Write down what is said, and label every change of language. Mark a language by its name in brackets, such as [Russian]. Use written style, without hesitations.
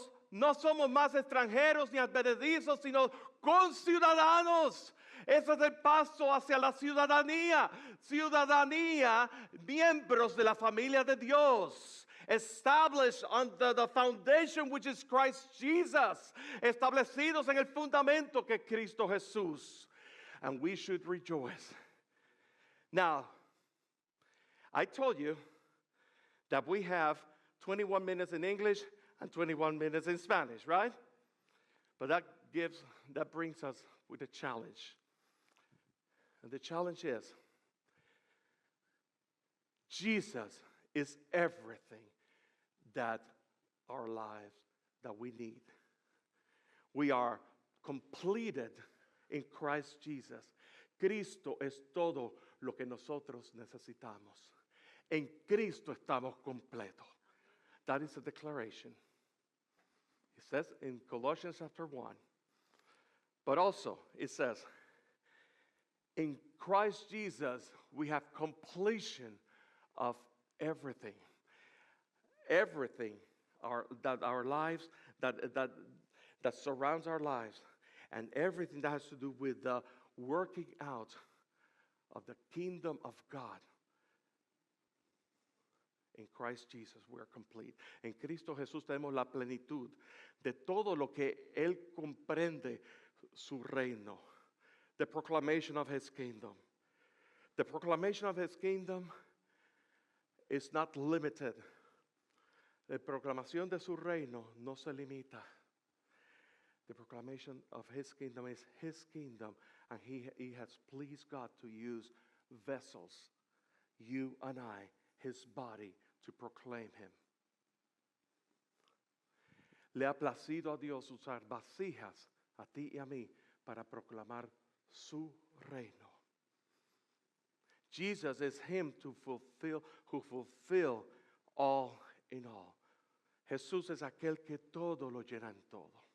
[Spanish] No somos más extranjeros ni advenedizos, sino conciudadanos. Ese es el paso hacia la ciudadanía. Ciudadanía, miembros de la familia de Dios. [English] Established under the foundation which is Christ Jesus. [Spanish] Establecidos en el fundamento que es Cristo Jesús. [English] And we should rejoice. Now, I told you that we have 21 minutes in English and 21 minutes in Spanish, right? But that brings us with a challenge. And the challenge is, Jesus is everything that our lives that we need. We are completed in Christ Jesus. [Spanish] Cristo es todo lo que nosotros necesitamos. En Cristo estamos completos. [English] That is a declaration. It says in Colossians chapter 1. But also it says, in Christ Jesus we have completion of everything. Everything that our lives, that surrounds our lives, and everything that has to do with the working out of the kingdom of God. In Christ Jesus we are complete. [Spanish] En Cristo Jesús tenemos la plenitud de todo lo que Él comprende su reino. [English] The proclamation of His kingdom. The proclamation of His kingdom is not limited. [Spanish] La proclamación de su reino no se limita. [English] The proclamation of His kingdom is His kingdom, and He has pleased God to use vessels, you and I, His body, to proclaim Him. [Spanish] Le ha placido a Dios usar vasijas a ti y a mí para proclamar su reino. [English] Jesus is Him who fulfill all in all. [Spanish] Jesús es aquel que todo lo llena en todo.